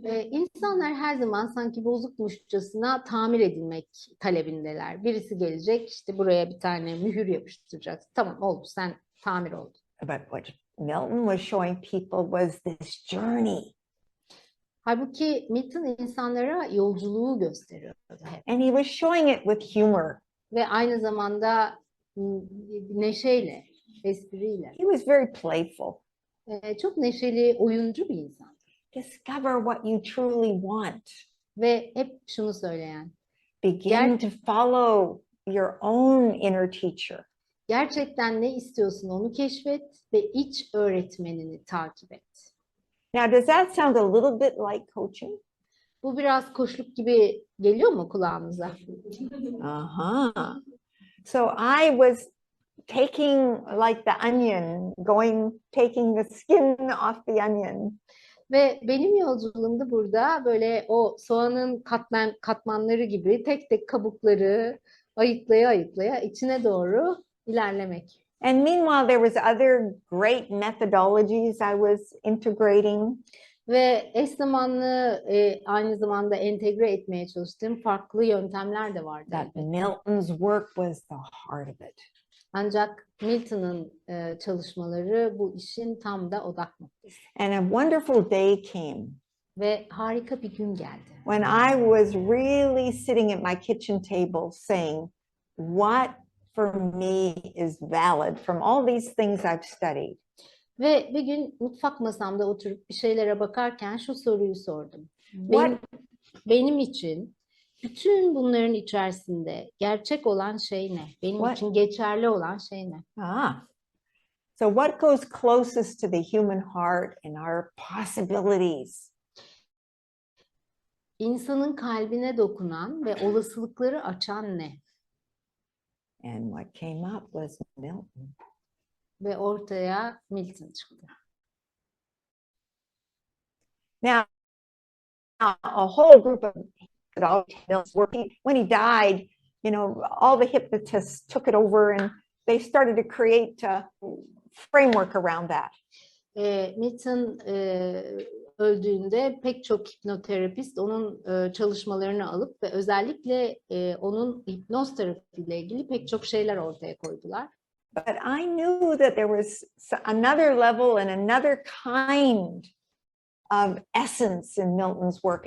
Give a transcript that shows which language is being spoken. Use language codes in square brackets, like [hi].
[tr] İnsanlar her zaman sanki bozukmuşçasına tamir edilmek talebindeler. Birisi gelecek, işte buraya bir tane mühür yapıştıracaksın. Tamam oldu, sen tamir oldun. [en] But what Milton was showing people was this journey. [tr] Halbuki Milton insanlara yolculuğu gösteriyordu hep. [en] And he was showing it with humor. [tr] Ve aynı zamanda neşeyle, espriyle. [en] He was very playful. [tr] Çok neşeli, oyuncu bir insan. [en] Discover what you truly want. [tr] Ve hep şunu söyleyen. [en] Begin to follow your own inner teacher. [tr] Gerçekten ne istiyorsun onu keşfet ve iç öğretmenini takip et. [en] Now, does that sound a little bit like coaching? [tr] Bu biraz koçluk gibi geliyor mu kulağınıza? Uh-huh. [en] So I was taking like the onion, taking the skin off the onion. [tr] Ve benim yolculuğumda burada böyle o soğanın katmanları gibi tek tek kabukları ayıklaya içine doğru ilerlemek. [en] And meanwhile, there was other great methodologies I was integrating. [tr] Ve eş zamanlı aynı zamanda entegre etmeye çalıştığım farklı yöntemler de vardı. [en] That Milton's work was the heart of it. [tr] Ancak Milton'ın çalışmaları bu işin tam da odak noktası. [en] And a wonderful day came. [tr] Ve harika bir gün geldi. [en] When I was really sitting at my kitchen table saying, what for me is valid from all these things I've studied. [tr] Ve bir gün mutfak masamda oturup bir şeylere bakarken şu soruyu sordum. Benim için bütün bunların içerisinde gerçek olan şey ne? Benim için geçerli olan şey ne? [en] So what goes closest to the human heart and our possibilities? [tr] İnsanın kalbine dokunan ve olasılıkları açan ne? [en] And what came up was Milton. [tr] Ve ortaya Milton çıktı. [en] Now, a whole group of Milton's work. When he died, you know, all the hypnotists took it over and they started to create a framework around that. [tr] Milton öldüğünde pek çok hipnoterapist onun çalışmalarını alıp ve özellikle onun hipnoz terapiyle ilgili pek çok şeyler ortaya koydular. [en] But I knew that there was another level and another kind of essence in Milton's work.